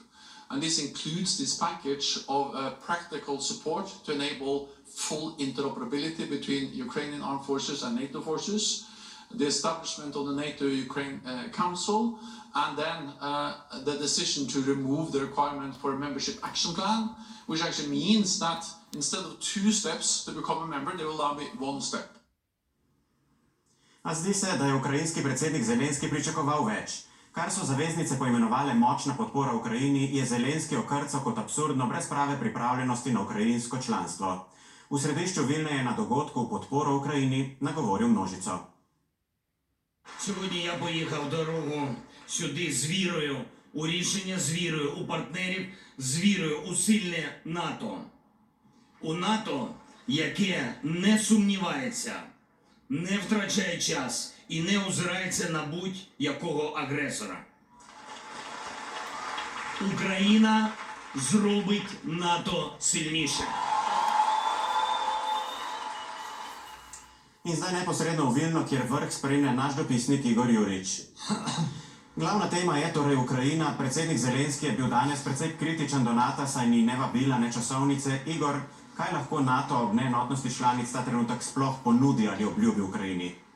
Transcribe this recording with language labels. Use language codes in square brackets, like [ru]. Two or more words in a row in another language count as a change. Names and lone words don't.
[en] And this includes this package of practical support to enable full interoperability between Ukrainian armed forces and NATO forces, the establishment of the NATO-Ukraine Council, and then the decision to remove the requirement for a membership action plan, which actually means that instead of 2 steps to become a member, there will now be 1 step. [sl] A zdi se, da je ukrajinski predsednik Zelenski pričakoval več. Kar so zaveznice poimenovale močna podpora Ukrajini, je Zelenski okrcal kot absurdno brez prave pripravljenosti na ukrajinsko članstvo. V središču Vilne je na dogodku v podporo Ukrajini nagovoril množico. [uk] Сьогодні я поїхав дорогу сюди з вірою у рішення, з вірою у партнерів, з вірою у сильне НАТО. У НАТО, яке не сумнівається, не втрачає час і не озирається на будь-якого агресора. Україна зробить НАТО сильніше. [sl] In zdaj neposredno v Vilno, kjer vrh spremlja naš dopisnik Igor Jurič. Glavna tema je torej Ukrajina. Predsednik Zelenski je bil danes precej kritičen do NATO, saj ni ne vabila, ne časovnice. Igor, kaj lahko NATO ob neenotnosti članic ta trenutek sploh ponudi ali obljubi Ukrajini?